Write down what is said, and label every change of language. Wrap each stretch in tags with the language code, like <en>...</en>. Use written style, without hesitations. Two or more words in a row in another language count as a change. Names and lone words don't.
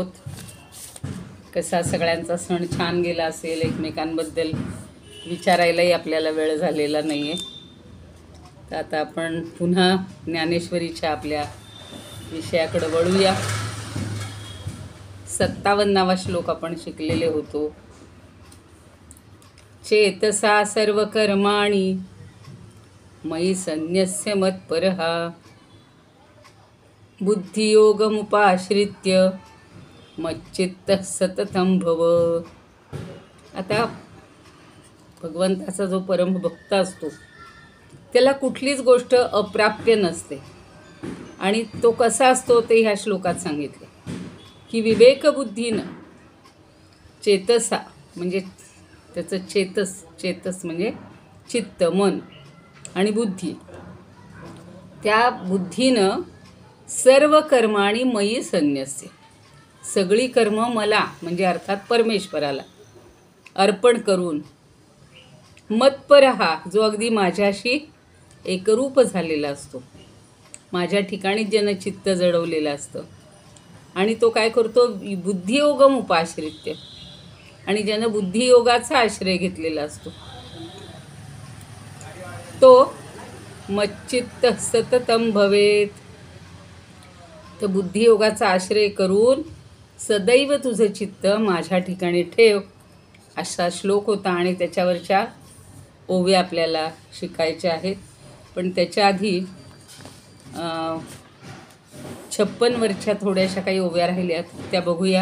<mr>कसा सगळ्यांचा सण छान गेला असेल, एकमेकांबद्दल विचारायलाही आपल्याला वेळ झालेला नाही आहे. तर आता आपण पुन्हा ज्ञानेश्वरीच्या आपल्या विषयाकडे वळूया. 57वा श्लोक आपण शिकलेले होतो.</mr> <sa>चेतसा सर्व कर्माणि मयि संन्यस्य मत्परः, बुद्धियोगमुपाश्रित्य मच्चित्तः सततं भव.</sa> <mr>आता भगवंताचा जो परमभक्त असतो त्याला कुठलीच गोष्ट अप्राप्य नसते. आणि तो कसा असतो ते ह्या श्लोकात सांगितले की विवेकबुद्धीनं चेतसा म्हणजे त्याचं चेतस म्हणजे चित्त, मन आणि बुद्धी, त्या बुद्धीनं</mr> <sa>सर्व कर्माणि मयि संन्यस्य,</sa> <mr>सगळी कर्म मला म्हणजे अर्थात परमेश्वराला अर्पण करून, मत्परहा जो अगदी माझ्याशी एकरूप झालेला असतो, माझ्या ठिकाणी ज्यानं चित्त जडवलेलं असतं आणि तो काय करतो,</mr> <sa>बुद्धियोगम उपाश्रित्य,</sa> <mr>आणि ज्यानं बुद्धियोगाचा आश्रय घेतलेला असतो तो</mr> <sa>मच्चित्त सततं भवेत.</sa> <mr>तर बुद्धियोगाचा आश्रय करून सदैव तुझं चित्त माझ्या ठिकाणी ठेव, असा श्लोक होता. आणि त्याच्यावरच्या ओव्या आपल्याला शिकायच्या आहेत. पण त्याच्या आधी 56वरच्या थोड्याशा काही ओव्या राहिल्यात त्या बघूया.</mr>